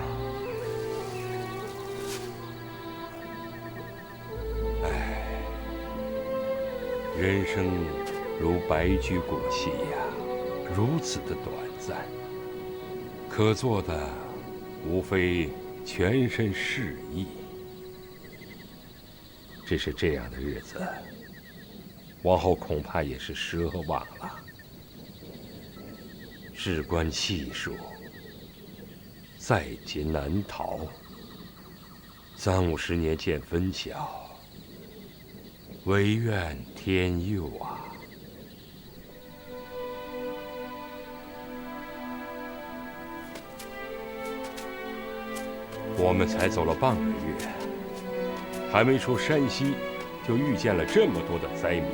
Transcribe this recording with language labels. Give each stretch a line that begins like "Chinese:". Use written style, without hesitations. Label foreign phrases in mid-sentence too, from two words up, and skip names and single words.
Chinese: 哎，人生如白驹过隙呀，如此的短暂，可做的无非全身是意。只是这样的日子，往後恐怕也是奢望了。事關氣數，在劫難逃，30-50年見分曉，唯願天佑啊！我們才走了半個月，還沒出山西，就遇見了這麼多的災民。